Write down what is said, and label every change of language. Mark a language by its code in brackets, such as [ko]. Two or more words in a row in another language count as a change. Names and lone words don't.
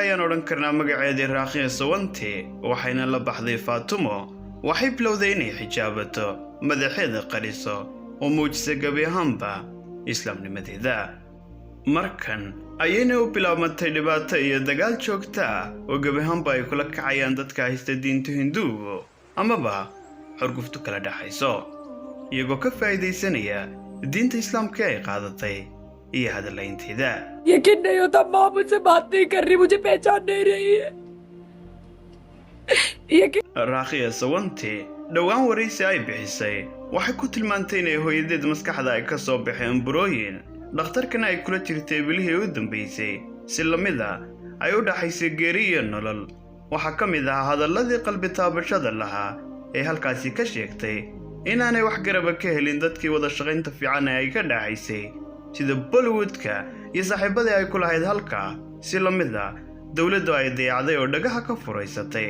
[so] ayaan odhan karnaa magaceedii Raakhiis Sawante waxayna la baxday Fatumo waxay bilowday inay xijaabato madaxeeda qariso oo muujisay gabi ahaanba islaamnimadeeda markan ayayna u bilaabantay dhibaato iyo dagaal joogta oo gabi ahaanba ay kula kacayaan dadka haysta diinta Hinduuga amaba xurguftu kala dhaxayso iyagoo ka faa'iideysanaya diinta islaamka ay qaadatay iyo hadalaynteeda [hi] यकीन नहीं होता माँ मुझसे बात नहीं कर रही मुझे पहचान नहीं रही है [so] Raakhiis Sawante dhawaan waraysi ay bixisay waxay ku tilmaantay inay hooyadeed maskaxda ay ka soo baxeen burooyin dhakhtarkana ay kula jirtay bilihii u dambeysay si lamida ay u dhaxaysay geeri iyo nolol waxaa ka mid ah hadalladii qalbi taabashada lahaa ee halkaasi ka sheegtay inaanay wax garaba ka helin dadkii wada shaqaynta fiican ee ay ka dhaxaysay sida Bollywoodka iyo saaxiibadii ay ku lahayd halka si lamida dowladdu ay dayacday oo dhagaha ka furaysatay.